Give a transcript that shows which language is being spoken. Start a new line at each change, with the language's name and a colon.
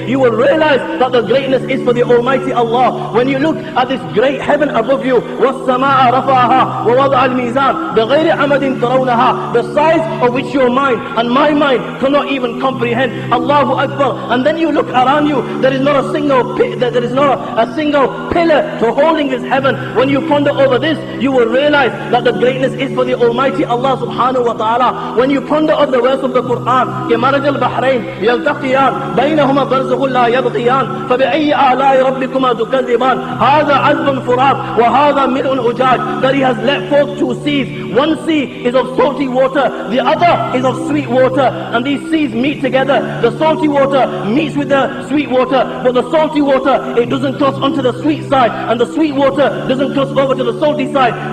English: You will realize that the greatness is for the Almighty Allah. When you look at this great heaven above you,
Arabic: وَالسَّمَاءَ رَفَعَهَا وَوَضَعَ الْمِيزَانَ بِغَيْرِ عَمَدٍ تَرَوْنَهَا,
English: the size of which your mind and my mind cannot even comprehend. Allahu Akbar. And then you look around you, there is not a single pillar to holding this heaven. When you ponder over this, you will realize that the greatness is for the Almighty Allah subhanahu wa ta'ala. When you ponder of the verse of the Quran,
Arabic: كَمَرَجَ الْبَحْرَيْنِ يَلْتَقِيَانِ بَيْنَهُمَا بَرْزَخٌ لَا يَبْغِيَانِ فَبِأَيِّ آلَاءِ رَبِّكُمَا تُكَذِّبَانِ هَذَا عَذْبٌ فُرَاتٌ وَهَذَا مِلْءٌ أُجَاجٌ.
English: That He has let forth two seas. One sea is of salty water, the other is of sweet water, and these seas meet together. The salty water meets with the sweet water, but the salty water, it doesn't cross onto the sweet side, and the sweet water doesn't cross over to the salty side.